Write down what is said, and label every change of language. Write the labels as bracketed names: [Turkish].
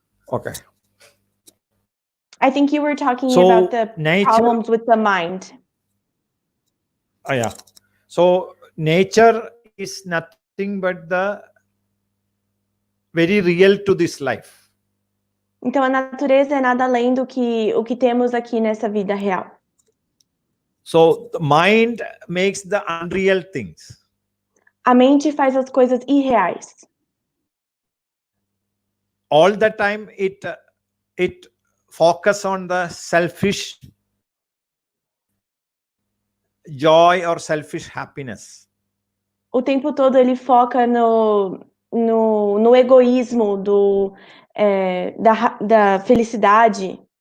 [English] Okay. I think you were talking So, about the nature- problems with the mind. Yeah. So nature is nothing but the very real to this life. [Portuguese] Então, a natureza é nada além do que o que temos aqui nessa vida real. [English] So the mind makes the unreal things. [Portuguese] A mente faz as coisas irreais. [English] All the time it focus on the selfish joy or selfish happiness. [Portuguese] O tempo todo ele foca no egoísmo da felicidade.